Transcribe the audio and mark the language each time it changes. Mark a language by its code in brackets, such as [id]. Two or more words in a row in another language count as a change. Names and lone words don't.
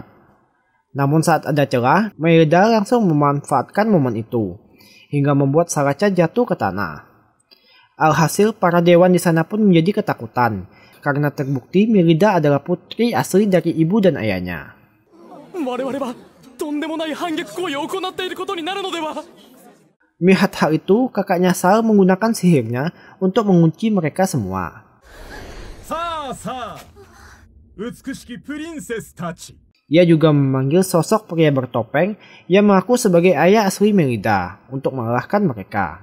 [id] Namun saat ada celah, Merida langsung memanfaatkan momen itu, hingga membuat Saracha jatuh ke tanah. Alhasil para dewan di sana pun menjadi ketakutan, karena terbukti Merida adalah putri asli dari ibu dan ayahnya. [ja] とんでもない反逆行為を行っていることになるのでは。 [id] Melihat hal itu, kakaknya Sal menggunakan sihirnya untuk mengunci mereka semua. Ia juga memanggil sosok pria bertopeng yang mengaku sebagai ayah asli Merida untuk mengalahkan mereka.